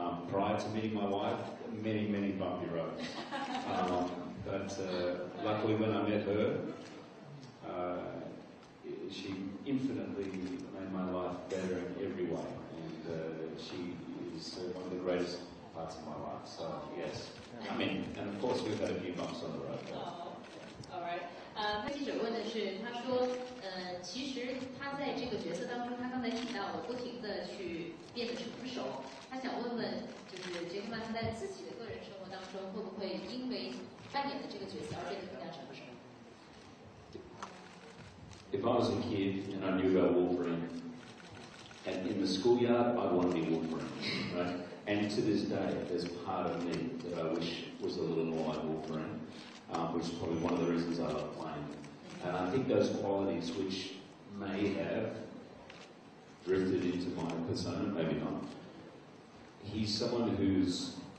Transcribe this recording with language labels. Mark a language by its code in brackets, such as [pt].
[en] Prior to meeting my wife, many bumpy roads. But luckily when I met her, she infinitely made my life better in every way, and she is one of the greatest parts of my life. So yes, I mean, and of course we've had a few bumps on the road. All right. [zh] 他记者问的是，他说，其实他在这个角色当中，他刚才提到了不停的去变得成熟。他想问问，就是杰克曼他在自己的个人生活当中，会不会因为扮演的这个角色而变得更加成熟？ [en] If I was a kid and I knew about Wolverine, and in the schoolyard I'd want to be Wolverine, right? And to this day, there's part of me that I wish was a little more like Wolverine, which is probably one of the reasons I love playing. And I think those qualities which may have drifted into my persona, maybe not. He's someone who's